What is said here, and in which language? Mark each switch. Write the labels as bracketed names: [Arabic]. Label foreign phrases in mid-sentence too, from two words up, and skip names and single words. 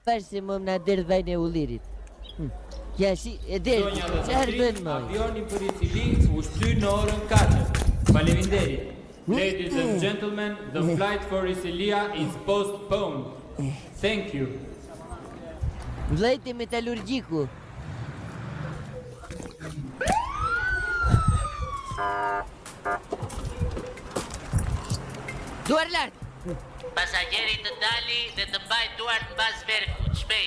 [Albanian] Pash se më na derdh vajnë e ullirit. Ja shi, e derdh, çfarë bën më? Avioni për Sicili u shty në orën 4. Faleminderit. [English] Ladies and gentlemen, the flight for Sicilia is postponed. Thank you. [Albanian] Vllajti metalurgjiku. Duar lart. Pasagjerit të dali dhe të mbaj duart mbas verkut, shpejt.